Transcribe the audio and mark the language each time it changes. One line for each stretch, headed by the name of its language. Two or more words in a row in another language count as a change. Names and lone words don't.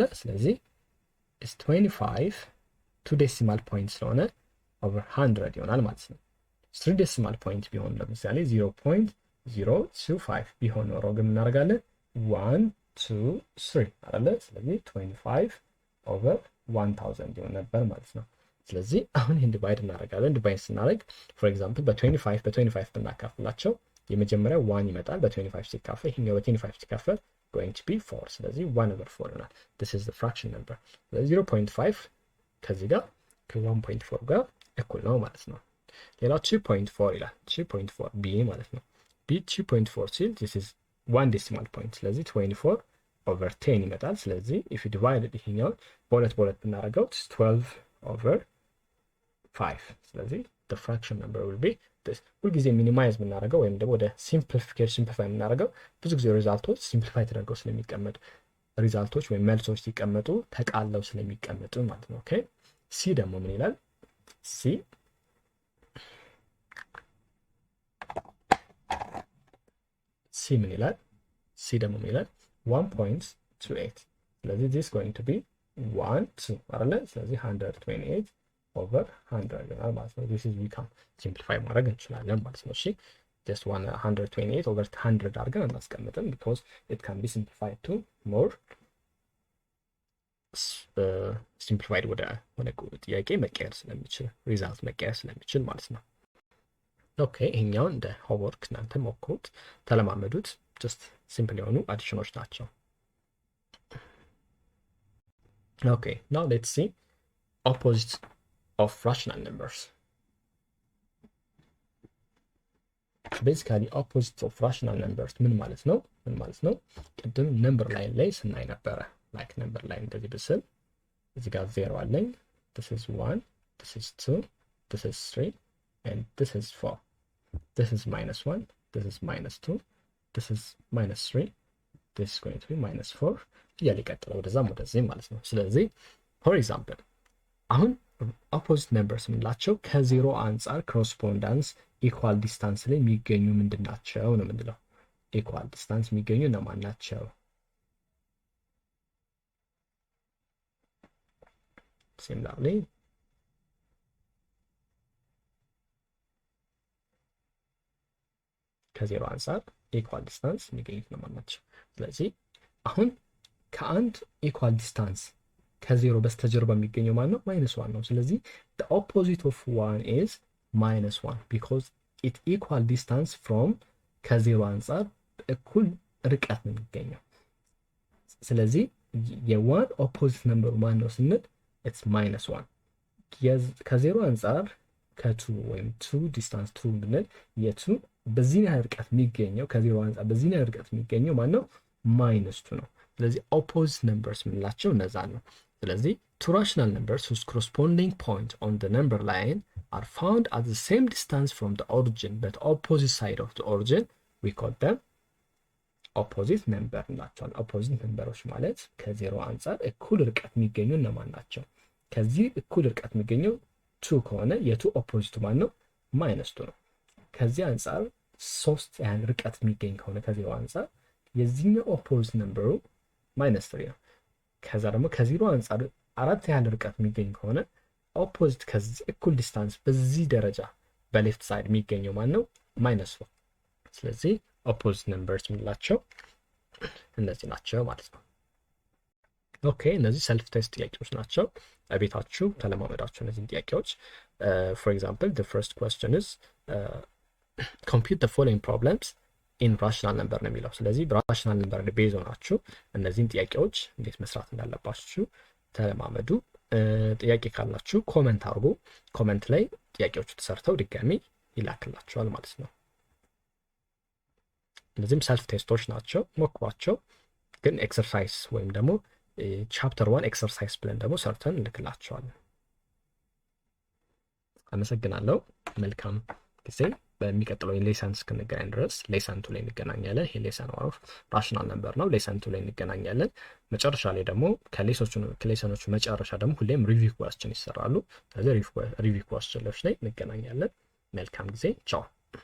Amharic: ስለዚህ is 25 2
English: decimal point
Amharic: ስለሆነ over 100 ይሆናል ማለት ነው። 3
English: decimal point
Amharic: ቢሆን ለምሳሌ 0.025 ቢሆን ኖሮ ግን እናደርጋለን 1 2 3 አይደለ? ስለዚህ 25 over 1000 ይሆን ነበር ማለት ነው። ስለዚህ አሁን ይሄን ዲቫይድ እናደርጋለን። ዲቫይድ ስናደርግ
English: for example
Amharic: በ25 ብናካፍላቸው የመጀመሪያው 1 ይመጣል። በ25 ሲካፈል ይሄኛው በ25 ሲካፈል going
English: to be 4
Amharic: ስለዚህ 1 over 4 ይሆናል።
English: this is the fraction number።
Amharic: ስለዚህ 0.5 ከዚህ ጋር ከ1.4 ጋር እኩል ነው ማለት ነው። ሌላው 2.4 ይላል። 2.4 b ማለት ነው። b 2.4 ሲል
English: this is 1 decimal point
Amharic: ስለዚህ 24 over 10 ይመጣል። ስለዚህ
English: if you divide
Amharic: ይሄኛው በሁለት ብናደርገው 12 over 5 ስለዚህ
English: the fraction number will be this።
Amharic: ሁልጊዜ ሚኒማይዝ የምናደርገው ወይም ደግሞ ወደ ሲምፕሊፋይ የምናደርገው ብዙ ጊዜ ሪዛልቶች ሲምፕሊፋይ ተደርገው ስለሚቀመጡ ሪዛልቶች ወይም መልሶች ሲቀመጡ ተቃለው ስለሚቀመጡ ማለት ነው። ኦኬ ሲ ደግሞ ምን ይላል? ሲ ምን ይላል? ሲ ደግሞ ምን ይላል? 1.28 ስለዚህ
English: this going to be
Amharic: 1 2 አይደለ? ስለዚህ 128 over 100 ይሆናል ማለት ነው።
English: this is we can simplify
Amharic: ማድረግ እንችላለን ማለት ነው። እሺ just 128 over 100 አድርገን እናስቀምጥም
English: because it can be simplified to more
Amharic: simplified ወደ ጥያቄ መቀየር ስለሚችል ሪዛልት መቀየር ስለሚችል ማለት ነው። ኦኬ ይሄኛውን እንደ ሆምወርክ እናንተ ሞክሩት፣ ተለማመዱት።
English: just simple
Amharic: የሆኑ አዲሽኖች ናቸው።
English: okay now let's see opposite of rational numbers. basically opposite of rational numbers
Amharic: ምን ማለት ነው? ቅድም
English: number line
Amharic: ላይ ስናይ ነበረ። like
English: number line
Amharic: እንደዚህ ብስል እዚህ ጋር 0 አለኝ።
English: this is 1 this is 2 this is 3 and this is 4 this is -1 this is -2 this is -3 this is going to be -4
Amharic: እያለ ይቀጥላል ወደዛም ወደዚህ ማለት ነው። ስለዚህ
English: for example አሁን opposite numbers
Amharic: የምንላቸው ከዜሮ አንጻር
English: correspondence equal distance
Amharic: ላይ የሚገኙ ምንድን ናቸው ነው የምንለው።
English: equal distance
Amharic: የሚገኙ እነማን ናቸው? similarly ከዜሮ አንጻር
English: equal distance
Amharic: የሚገኙት እነማን ናቸው? ስለዚህ አሁን ከአንድ
English: equal distance
Amharic: ከዜሮ በስተጀርባ የሚገኘው ማን ነው? -1 ነው። ስለዚህ
English: the opposite of 1 is -1 because it equal distance from
Amharic: ከዜሮ አንጻር እኩል ርቀት ነው የሚገኘው። ስለዚህ የዋን
English: opposite number
Amharic: ማን ነው ስንል
English: it's -1
Amharic: ከዜሮ አንጻር ከ2 ወይም 2 ዲስታንስ 2 ብንል የቱ በዚህ ያህል ርቀት የሚገኘው ከዜሮ አንጻር በዚህ ያህል ርቀት የሚገኘው ማን ነው?
English: -2
Amharic: ነው። ስለዚህ
English: opposite numbers
Amharic: የምንላቸው እነዛ ነው። ስለዚህ
English: two rational numbers whose corresponding point on the number line are found at the same distance from the origin but opposite side of the origin, we call them opposite number እንላቸዋለን። opposite numbers
Amharic: ማለት ከዜሮ አንጻር እኩል ርቀት የሚገኙ እነማን ናቸው? ከዚህ እኩል ርቀት የሚገኘው ቱ ከሆነ የቱ ኦፖዚቱ ማን ነው?
English: minus two
Amharic: ነው። ከዚህ አንጻር 3 ያህል ርቀት የሚገኝ ከሆነ ከዜሮ አንጻር የዚህኛው
English: opposite number
Amharic: -3 ነው። ከዛ ደግሞ ከዜሮ አንጻር 4 ያህል ርቀት የሚገኝ ከሆነ ኦፖዚት ከዚህ እኩል ዲስታንስ በዚህ ደረጃ በሌፍት ሳይድ የሚገኘው ማን ነው? -4። ስለዚህ
English: opposite numbers
Amharic: የምንላቸው እነዚህ ናቸው ማለት ነው። ኦኬ እነዚህ
English: self test
Amharic: ጥያቄዎች ናቸው። ቤታችሁ ተለማመዳችሁ እነዚህን ጥያቄዎች።
English: for example the first question is compute the following problems in rational number
Amharic: ነው የሚለው። ስለዚህ በራሽናል ነምበር ላይ ቤዝ ሆናችሁ እነዚህን ጥያቄዎች እንዴት መስራት እንዳለባችሁ ተለማመዱ። ጥያቄ ካላችሁ ኮመንት አድርጉ። ኮመንት ላይ ጥያቄዎቹ ተሰርተው ድጋሚ ይላክላችኋል ማለት ነው። እነዚህም ሰልፍ ቴስቶች ናቸው፣ ሞክሯቸው። ግን ኤክሰርሳይዝ ወይም ደግሞ
English: chapter 1 exercise
Amharic: ብለን ደግሞ ሰርተን እንልክላቸዋለን። አመሰግናለሁ። መልካም ጊዜ። በሚቀጥለው ሌሰን እስክንገናኝ ድረስ ሌሰን 2 ላይ እንገናኛለን። ይሄ ሌሰን 1
English: rational number
Amharic: ነው። ሌሰን 2 ላይ እንገናኛለን። መጨረሻ ላይ ደግሞ ከሌሰኖቹ መጨረሻ ደግሞ ሁሌም
English: review question
Amharic: ይሰራሉ። ስለዚህ ሪቪው ኩዌስችኖች ላይ እንገናኛለን። መልካም ጊዜ። ቻው።